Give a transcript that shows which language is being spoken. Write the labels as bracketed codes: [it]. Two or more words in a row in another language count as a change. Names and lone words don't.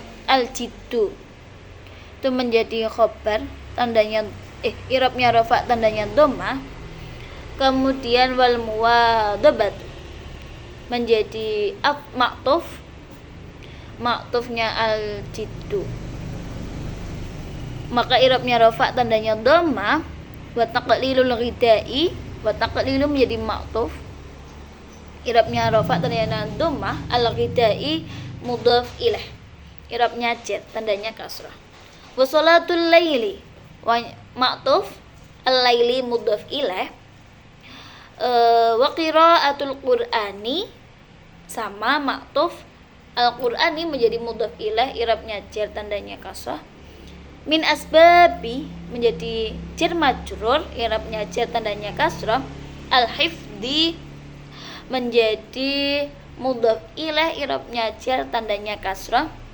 [id] Al-jiddu itu menjadi khobar, tandanya i'rabnya rafa, tandanya dhammah. Kemudian [ar] والمواظبات [id] menjadi ma'tuf, ma'tufnya al-jiddu, maka i'rabnya rafa, tandanya dhammah. [ar] وتقليل الغذاء, وتقليل [id] menjadi ma'tuf, i'rabnya rafa, tandanya dhammah. Al-ghidai [ar] مضاف إليه, [id] i'rabnya jar, tandanya kasrah. [ar] وصلاة الليل معطوف، الليل مضاف إليه. وقراءة القرآن [id] sama ma'tuf, al-qur'ani menjadi [ar] مضاف إليه, [id] i'rabnya jar, tandanya kasrah. [ar] من أسباب [id] menjadi [ar] جار مجرور, [id] i'rabnya jar, tandanya kasrah. Al-hifdi menjadi [ar] مضاف إليه, [id] i'rabnya jar, tandanya kasrah.